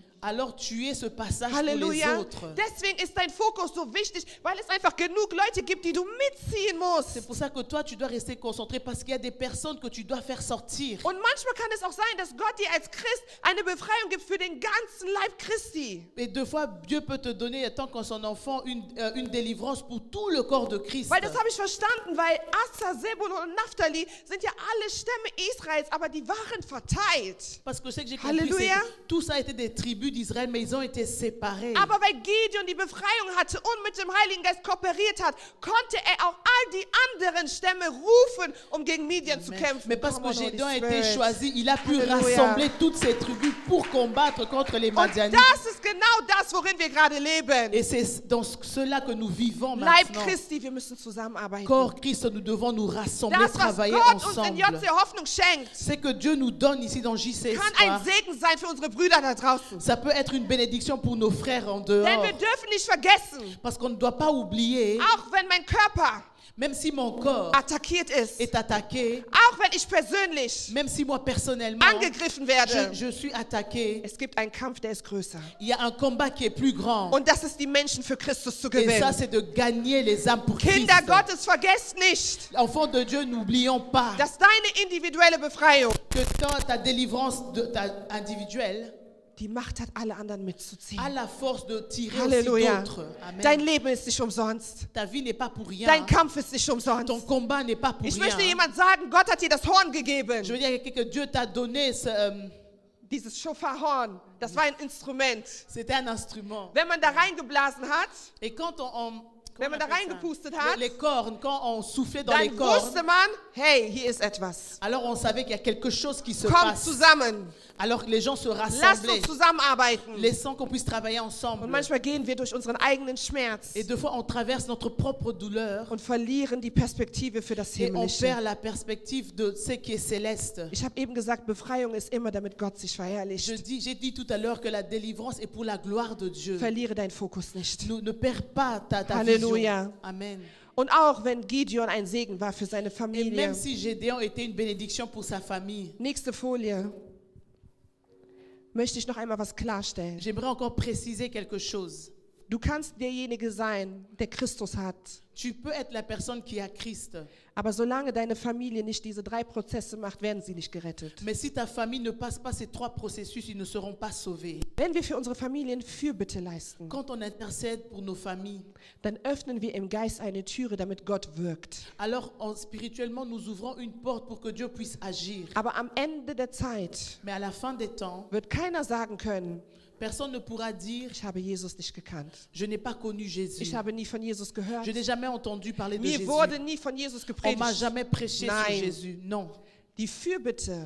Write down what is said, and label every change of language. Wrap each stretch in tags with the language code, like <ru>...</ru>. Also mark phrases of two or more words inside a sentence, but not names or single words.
<fr>alors tu es ce passage pour les Halleluja. autres.</fr> <de>Deswegen ist dein Fokus so wichtig, weil es einfach genug Leute gibt, die du mitziehen musst.</de> <fr>C'est pour ça que toi, tu dois rester concentré parce qu'il y a des personnes que tu dois faire sortir.</fr> <de>Und manchmal kann es auch sein, dass Gott dir als Christ eine Befreiung gibt für den ganzen Leib Christi.</de> <fr>Et deux fois, Dieu peut te donner, étant qu'en son enfant, une délivrance pour tout le corps de Christ.</fr> <de>Weil das habe ich verstanden, weil Asser, Sebulon und Naphtali sind ja alle Stämme Israels, aber die waren verteilt.</de> <fr>Parce que ce que j'ai compris, c'est Halleluja. que tout ça a été des tribus d'Israël, mais ils ont été séparés.</fr> <de>Aber weil Gideon die Befreiung hatte und mit dem Heiligen Geist kooperiert hat, konnte er auch all die anderen Stämme rufen, um gegen Midian zu kämpfen.</de> <fr>Mais parce</fr> <en>Come</en> <fr>que</fr> <en>on, Holy</en> <fr>Gédéon a été</fr> <en>Spirit.</en> <fr>choisi, il a pu Halleluja. rassembler toutes ces tribus pour combattre contre les</fr> <de>Und</de> <fr>Madianites.</fr> <de>das ist genau das, worin wir gerade leben.</de> <fr>Et c'est dans cela que nous vivons</fr> <de>Leib</de> <fr>maintenant.</fr> <de>Christi, wir müssen zusammenarbeiten.</de> <fr>Corps Christ, nous devons nous rassembler,</fr> <de>Das, was</de> <fr>travailler</fr> <de>Gott uns in</de> <fr>ensemble.</fr> <de>JC Hoffnung schenkt,</de> <fr>C'est que Dieu nous donne ici dans JC</fr> <de>kann ein</de> <fr>Espoir.</fr> <de>Segen sein für unsere Brüder da draußen.</de> <fr>Ça peut être une bénédiction pour nos frères en</fr> <de>Denn</de> <fr>dehors.</fr> <de>wir dürfen nicht vergessen,</de> <fr>Parce qu'on ne doit pas oublier,</fr> <de>auch wenn mein Körper</de> <fr>même si mon corps</fr> <de>attackiert ist,</de> <fr>est attaqué,</fr> <de>auch wenn ich persönlich</de> <fr>même si moi personnellement,</fr> <de>angegriffen werde,</de> <fr>je suis attaqué,</fr> <de>es gibt einen Kampf, der ist größer.</de> <fr>il y a un combat qui est plus grand.</fr> <de>Und das ist, die Menschen für Christus zu</de> <fr>Et ça,</fr> <de>gewinnen.</de> <fr>c'est de gagner les âmes pour Christ.</fr> <de>Kinder Gottes, vergesst nicht,</de> <fr>Enfants de Dieu, n'oublions pas</fr> <de>dass deine individuelle Befreiung</de> <fr>que quand ta délivrance individuelle</fr> <de>die Macht hat, alle anderen mitzuziehen.</de> <fr>a la force de tirer Halleluja. aussi d'autres. Amen.</fr> <de>Dein Leben ist nicht umsonst.</de> <fr>Ta vie n'est pas pour rien.</fr> <de>Dein Kampf ist nicht</de> <fr>Ton</fr> <de>umsonst.</de> <fr>combat n'est pas pour</fr> <de>Ich</de> <fr>rien.</fr> <de>möchte jemand sagen, Gott hat dir das Horn gegeben.</de> <fr>Je veux dire que Dieu t'a donné,</fr> <de>Dieses Schofarhorn, das war ein Instrument.</de> <fr>c'était un instrument.</fr> <de>Wenn man da reingeblasen hat,</de> <fr>Et quand</fr> <de>wenn man da reingepustet hat,</de> <fr>les cornes, quand on soufflait dans les</fr> <de>dann</de> <fr>cornes,</fr> <de>wusste man, hey, hier ist etwas.</de> <fr>alors on savait qu'il y a quelque chose qui se</fr> <de>Kommt</de> <fr>passe.</fr> <de>zusammen.</de> <fr>Alors les gens se</fr> <de>Lasst</de> <fr>rassemblaient,</fr> <de>uns zusammenarbeiten.</de> <fr>laissant qu'on puisse travailler</fr> <de>Und</de> <fr>ensemble.</fr> <de>manchmal gehen wir durch unseren eigenen Schmerz</de> <fr>Et deux fois, on traverse notre propre douleur</fr> <de>und verlieren die Perspektive für das</de> <fr>et on</fr> <de>Himmlische.</de> <fr>perd la perspective de ce qui est céleste.</fr> <de>Ich habe eben gesagt, Befreiung ist immer, damit Gott sich verherrlicht.</de> <fr>J'ai dit tout à l'heure que la délivrance est pour la gloire de Dieu.</fr> <de>Verliere deinen Fokus nicht.</de> <fr>Ne perds pas ta Halleluja. vision. Amen.</fr> <de>Und auch wenn Gideon ein Segen war für seine</de> <fr>Et</fr> <de>Familie.</de> <fr>même si Gédéon était une bénédiction pour sa famille,</fr> <de>Nächste Folie. Möchte ich noch einmal was klarstellen.</de> <fr>j'aimerais encore préciser quelque chose.</fr> <de>Du kannst derjenige sein, der Christus hat.</de> <fr>Tu peux être la personne qui a Christ,</fr> <de>Aber solange deine Familie nicht diese 3 Prozesse macht, werden sie nicht gerettet.</de> <fr>mais si ta famille ne passe pas ces 3 processus, ils ne seront pas sauvés.</fr> <de>Wenn wir für unsere Familien Fürbitte leisten,</de> <fr>Quand on intercède pour nos familles,</fr> <de>dann öffnen wir im Geist eine Türe, damit Gott wirkt.</de> <fr>alors spirituellement, nous ouvrons une porte pour que Dieu puisse agir.</fr> <de>Aber am Ende der Zeit</de> <fr>Mais à la fin des temps,</fr> <de>wird keiner sagen können,</de> <fr>personne ne pourra dire</fr> <de>ich habe Jesus nicht gekannt.</de> <fr>je n'ai pas connu Jésus.</fr> <de>Ich habe nie von Jesus gehört.</de> <fr>Je n'ai jamais entendu parler de</fr> <de>Mir</de> <fr>Jésus.</fr> <de>wurde nie von Jesus</de> <fr>On m'a</fr> <de>gepredigt.</de> <fr>jamais prêché sur</fr> <de>Nein.</de> <fr>Jésus. Non.</fr> <de>Die Fürbitte</de>